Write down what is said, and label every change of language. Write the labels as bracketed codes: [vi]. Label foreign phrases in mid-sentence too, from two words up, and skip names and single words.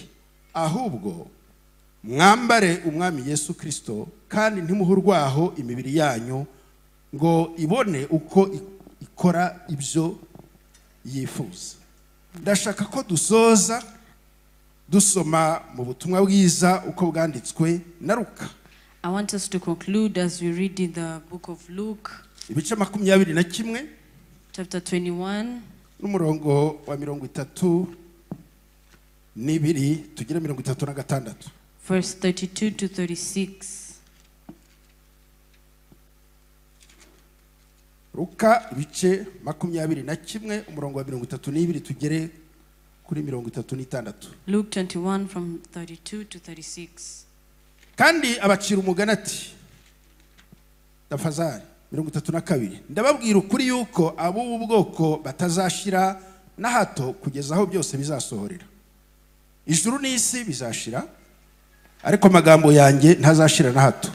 [rw] Ahubwo mwambare umwami Yesu Kristo, kandi ntimuhurwaho imibiri yanyu ngo ibone uko ikora ibyo yifuza. Ndashaka ko dusoza dusoma mu butumwa bwiza uko bwanditswe na Luka. [en] I want us to conclude as we read in the book of Luke, [rw] ibice 21 [en] chapter 21 [rw] n'umurongo wa 32 tugire 36. [en] verse 32 to 36. [rw] Luka ibice 21 umurongo wa 32 tugere kuri 36. [en] Luke 21 from 32 to 36. [rw] Kandi abacira umugani ati, Tafazari 32, ndababwira ukuri yuko abo ubwoko batazashira na hato kugeza aho byose bizasohorera. Ijuru n'isi bizashira, ariko amagambo yanjye ntazashira na hato.